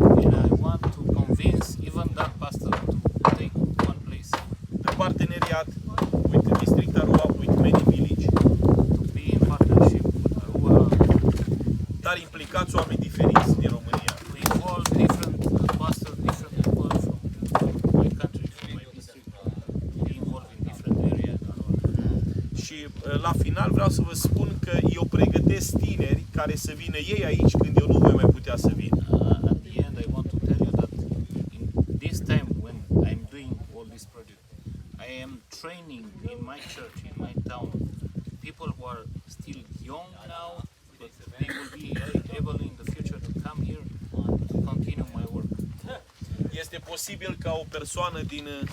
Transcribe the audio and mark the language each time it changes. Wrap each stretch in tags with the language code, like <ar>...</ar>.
<en>And I want to convince even that pastor to take one place,</en> <ro>De parteneriat</ro> <en>with District Arua, with many village, to be in partnership with Arua,</en> <ro>dar implicați oameni diferiți din România.</ro> <en>to involve different pastors, different people from my country, from my district, to be involved in different areas.</en> <ro>Și la final vreau să vă spun că eu pregătesc tineri care să vină ei aici când eu nu voi mai putea să vin.</ro> <en>At the end, I want to tell you that in this time when I'm doing all this project, I am training in my church, in my town, people who are still young now, but they will be able in the future to come here to continue my work.</en> <ro>Este posibil ca o persoană din</ro>